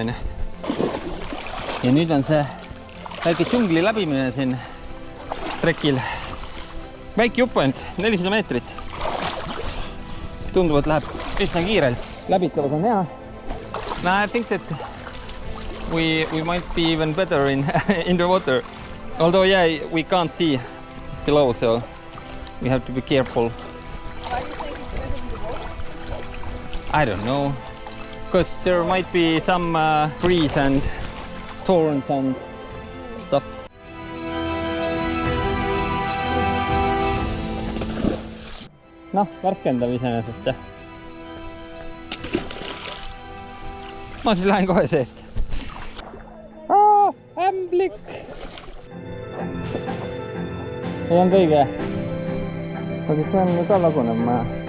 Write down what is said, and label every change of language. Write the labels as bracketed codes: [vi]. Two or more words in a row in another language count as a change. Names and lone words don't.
[et] Ja nüüd on see väike džungli läbimine siin trekil. Väike jupp ainult, 400 meetrit. Tundub, et läheb üsna kiirelt. Läbitavus on hea. [en] I think that we might be even better in the water. Although, yeah, we can't see below, so we have to be careful. Why do you think it's better in the water? I don't know. Because there might be some trees and thorns and stuff. [et] Noh, värskendav iseenesest. Ma siis lähen kohe seest. Ämblik! See on kõige aga see on ju ka lagunev maja.